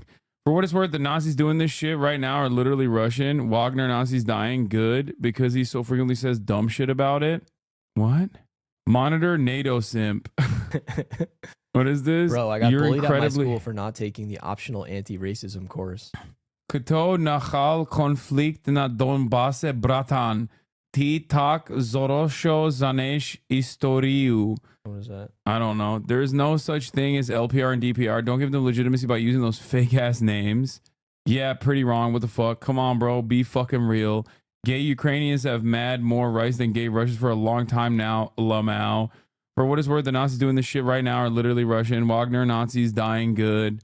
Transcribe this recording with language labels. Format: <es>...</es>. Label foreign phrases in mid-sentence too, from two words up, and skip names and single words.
<en>For what it's worth, the Nazis doing this shit right now are literally Russian. Wagner Nazis dying, good, because he so frequently says dumb shit about it. What? Monitor NATO simp. What is this? Bro, I got bullied at my school for not taking the optional anti-racism course.</en> <ru>Кто начал конфликт на Донбассе, братан. Ты так хорошо знаешь историю.</ru> <en>What is that? I don't know. There is no such thing as LPR and DPR. Don't give them legitimacy by using those fake ass names. Yeah, pretty wrong. What the fuck? Come on, bro. Be fucking real. Gay Ukrainians have mad more rights than gay Russians for a long time now. Lamau. For what it's worth, the Nazis doing this shit right now are literally Russian. Wagner Nazis dying good.</en>